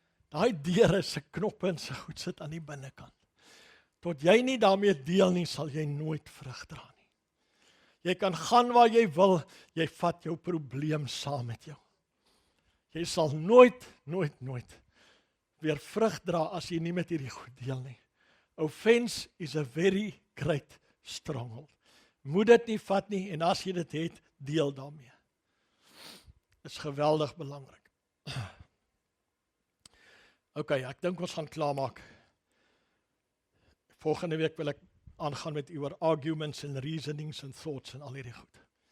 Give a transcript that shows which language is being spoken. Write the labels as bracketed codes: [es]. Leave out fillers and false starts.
[af] Daai deure se knoppe en se goed sit aan die binnekant. Tot jy nie daarmee deel nie, sal jy nooit vrug dra nie. Jy kan gaan waar jy wil, jy vat jou probleem saam met jou. Jy sal nooit weer vrug dra as jy nie met hierdie goed deel nie. [en] Offense is a very great stronghold. [af] Moet dit nie vat nie, en as jy dit het, deel daarmee. Is geweldig belangrik. Ok, ek dink ons gaan klaarmaak. Volgende week wil ek aangaan met u oor [en] arguments and reasonings and thoughts [af] en al hierdie goed.